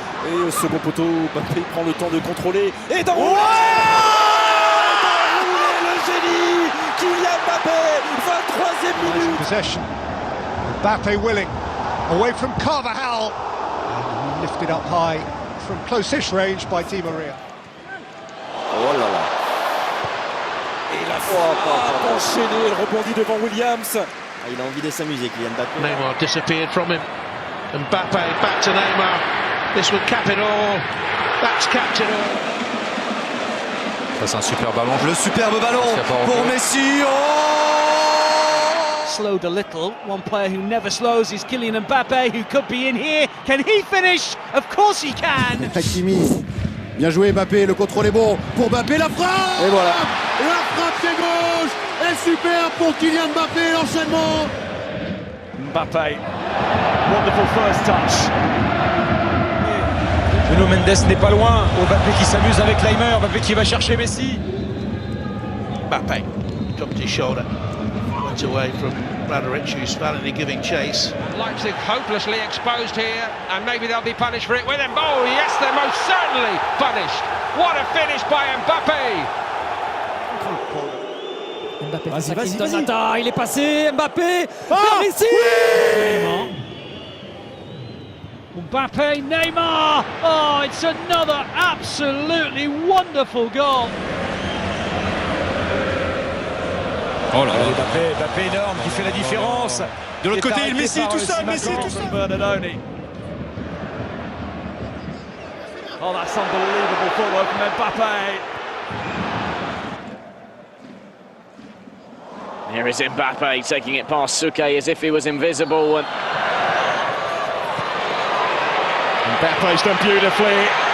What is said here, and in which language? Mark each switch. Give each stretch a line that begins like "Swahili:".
French: Et au second poteau, Mbappé prend le temps de contrôler. Et dans le génie Kylian Mbappé, 23e minute.
English: Possession. Mbappe willing. Away from Carvajal. And lifted up high from close-ish range by Di Maria.
French: Oh là là. Et la frappe enchaînée, elle rebondit devant Williams. Ah, il a envie de s'amuser, Kylian Mbappé.
English: Neymar disappeared from him. Mbappe back to Neymar. This would cap it all. That's capped it all.
French: Ça c'est un super ballon. Le superbe ballon pour Messi. Oh!
English: Slowed a little. One player who never slows is Kylian Mbappe, who could be in here. Can he finish? Of course he can. Hakimi.
French: Bien joué Mbappé, le contrôle est bon pour Mbappé, la frappe. Et voilà. La frappe pied gauche. Et super pour Kylian Mbappé, l'enchaînement.
English: Mbappé, wonderful first touch.
French: Nuno Mendes n'est pas loin. Mbappé qui s'amuse avec Neymar. Mbappé qui va chercher Messi.
English: Mbappe dropped his shoulder. Went away from Radoric, who's valiantly giving chase. Leipzig hopelessly exposed here, and maybe they'll be punished for it with him. Oh yes, they're most certainly punished. What a finish by Mbappe! Mbappé,
French: vas-y. Il est passé, Mbappé. Ici. Mbappe, Neymar.
English: Oh, it's another absolutely wonderful goal.
French: Oh là là. Mbappé énorme qui fait la différence. De l'autre côté, Messi tout seul, Messi tout seul. Bernardoni.
English: Oh, that's unbelievable footwork from Mbappe. Here is Mbappe taking it past Suke as if he was invisible. And Mbappe's done beautifully.